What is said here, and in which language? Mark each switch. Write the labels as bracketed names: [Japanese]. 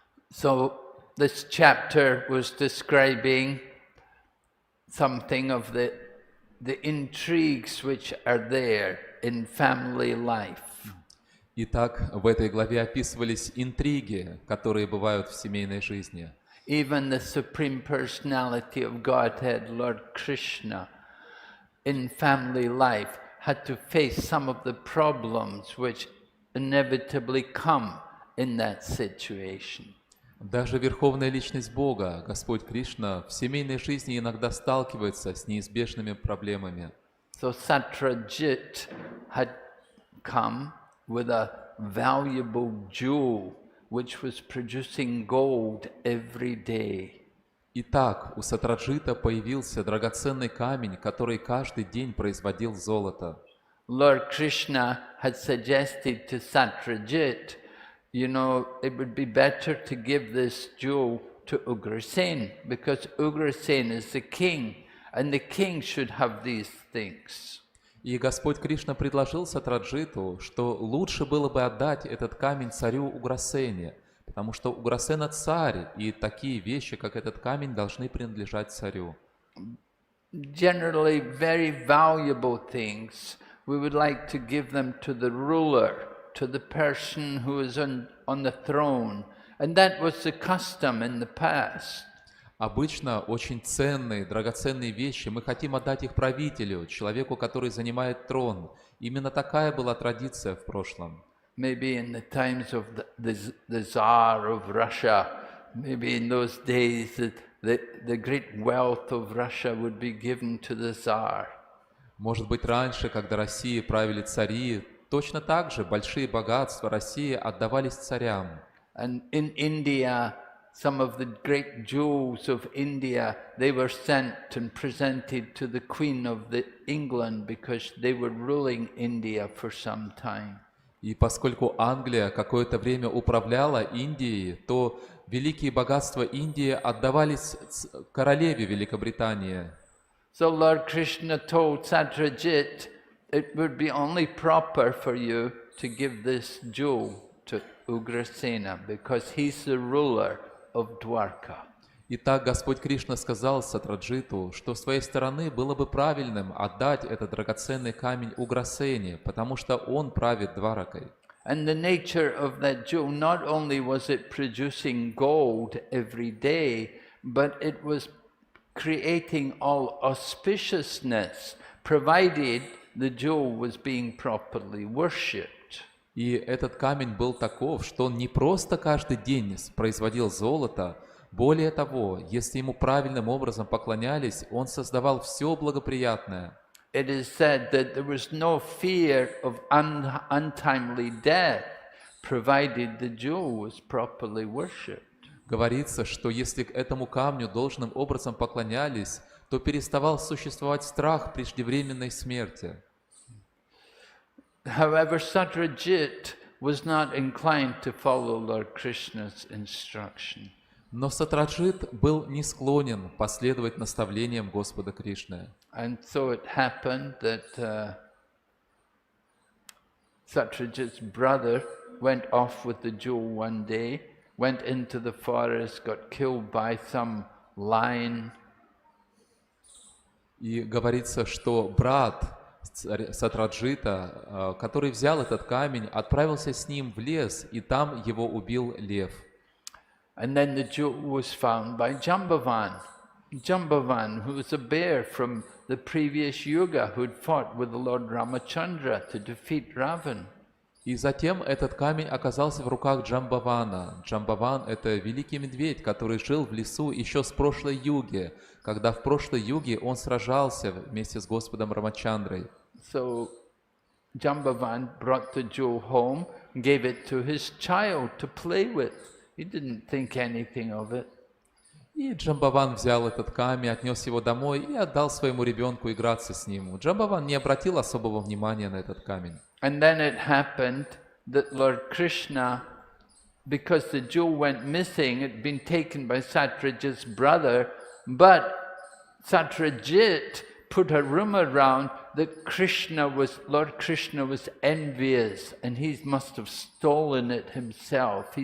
[English] So this chapter was describing something of the intrigues which are there in family life. [Russian] Итак, в этой главе описывались интриги, которые бывают в семейной жизни. [English] Even the Supreme Personality of Godhead, Lord Krishna, in family life had to face some of the problems which inevitably come in that situation. [Russian] Даже Верховная Личность Бога, Господь Кришна, в семейной жизни иногда сталкивается с неизбежными проблемами. [English] So Satrajit had come with a valuable jewel which was producing gold every day. [Russian] Итак, у Сатраджита появился драгоценный камень, который каждый день производил золото. [English] Lord Krishna had suggested to Satrajit, you know, it would be better to give this jewel to Ugrasen, because Ugrasen is the king, and the king should have these things. [Russian] И Господь Кришна предложил Сатраджиту, что лучше было бы отдать этот камень царю Уграсене, потому что Уграсена царь, и такие вещи, как этот камень, должны принадлежать царю. [English] Generally, very valuable things, we would like to give them to the ruler, to the person who is on the throne, and that was the custom in the past. [Russian] Обычно очень ценные, драгоценные вещи мы хотим отдать их правителю, человеку, который занимает трон. Именно такая была традиция в прошлом. [English] Maybe in the times of the Tsar of Russia, maybe in those days the great wealth of Russia would be given to the Tsar. [Russian] Может быть, раньше, когда Россией правили цари, точно так же большие богатства России отдавались царям. [English] And in India, some of the great jewels of India, they were sent and presented to the Queen of England because they were ruling India for some time. [Russian] И поскольку Англия какое-то время управляла Индией, то великие богатства Индии отдавались королеве Великобритании. [English] So Lord Krishna told Satyajit, it would be only proper for you to give this jewel to Ugrasena, because he's the ruler of Dwarka. [Russian] Итак, Господь Кришна сказал Сатраджиту, что с твоей стороны было бы правильным отдать этот драгоценный камень Уграсене, потому что он правит Дваракой. [English] And the nature of that jewel, not only was it producing gold every day, but it was creating all auspiciousness, provided the jewel was being properly worshipped. [Russian] И этот камень был таков, что он не просто каждый день производил золото, более того, если ему правильным образом поклонялись, он создавал все благоприятное. [English] It is said that there was no fear of untimely death, provided the jewel was properly worshipped. [Russian] Говорится, что если к этому камню должным образом поклонялись, то переставал существовать страх преждевременной смерти. [English] However, Satyajit was not inclined to follow Lord Krishna's instruction. [Russian] Но Сатраджит был не склонен последовать наставлениям Господа Кришны. [English] And so it happened that Satyajit's brother went off with the jewel one day, went into the forest, got killed by some lion. [Russian] И говорится, что брат Сатраджита, который взял этот камень, отправился с ним в лес, и там его убил лев. [English] And then the jewel was found by Jambavan. Jambavan, who was a bear from the previous yuga, who had fought with the Lord Ramachandra to defeat Ravan. [Russian] И затем этот камень оказался в руках Джамбавана. Джамбаван – это великий медведь, который жил в лесу еще с прошлой юги, когда в прошлой юге он сражался вместе с Господом Рамачандрой. [English] So Jambavan brought the jewel home, gave it to his child to play with. He didn't think anything of it. [Russian] И Джамбаван взял этот камень, отнес его домой и отдал своему ребенку играться с ним. Джамбаван не обратил особого внимания на этот камень. [English] And then it happened that Lord Krishna, because the jewel went missing, it had been taken by Satyajit's brother, but Satyajit put a rumor around that Lord Krishna was envious, and he must have stolen it himself.